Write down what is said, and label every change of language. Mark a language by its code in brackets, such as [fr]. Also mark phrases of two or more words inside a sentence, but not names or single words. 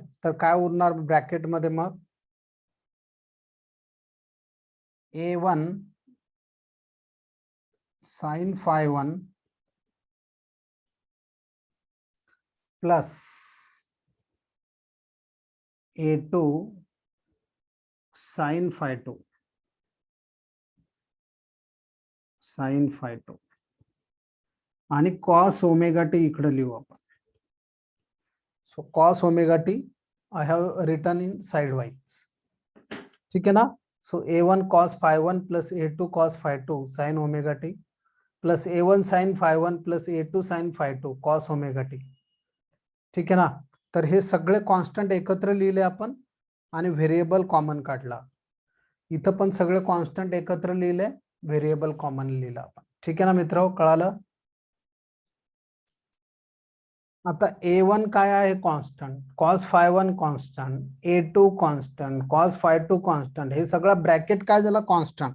[mr] तर काय उरणार ब्रॅकेट मध्ये, मग [en] A1 sine phi 1 plus A2 sine phi 2 sine phi two [mr] आणि [en] cos omega t [mr] इकडे लिहू आपण. [en] So cos omega t I have written in side wise. [mr] ठीक आहे ना. [en] सो A1 cos phi1 plus A2 cos phi2 sin omega t plus A1 sin phi1 plus A2 sin phi2 cos omega t. [mr] ठीक आहे ना. तर हे सगळे कॉन्स्टंट एकत्र लिहिले आपण आणि [en] variable common [mr] काढला. इथं पण सगळे कॉन्स्टंट एकत्र लिहिले, [en] variable common [mr] लिहिलं आपण. ठीक आहे ना मित्र, कळालं. आता A1 काय आहे कॉन्स्टंट, [en] cos phi1 [mr] कॉन्स्टंट, A2 कॉन्स्टंट, [en] cos phi2 [mr] कॉन्स्टंट, हे सगळं ब्रॅकेट काय झालं कॉन्स्टंट.